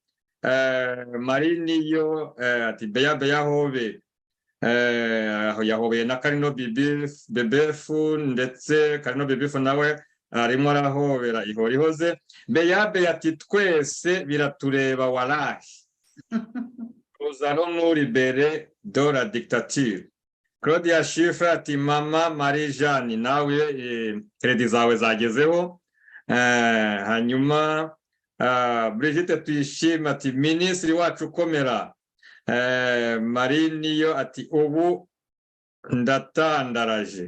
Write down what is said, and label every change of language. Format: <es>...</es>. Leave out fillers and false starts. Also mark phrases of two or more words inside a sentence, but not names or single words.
<rw>Mariniyo ati beya hobe yahobeye na Karino Bebefu ndetse Karino Bebefu nawe arimo arahobera Ihorihoze. Beya ati twese biratureba walahi.</rw> <fr>Nous allons nous libérer de la dictature.</fr> <rw>Claudia Schiffer ati mama Marie Jeanne nawe kredi zawe zagezeho. Hanyuma Brigitte Tuyishime ati minisitiri wacu komera. Mariniyo ati ubu ndatandaraje.</rw>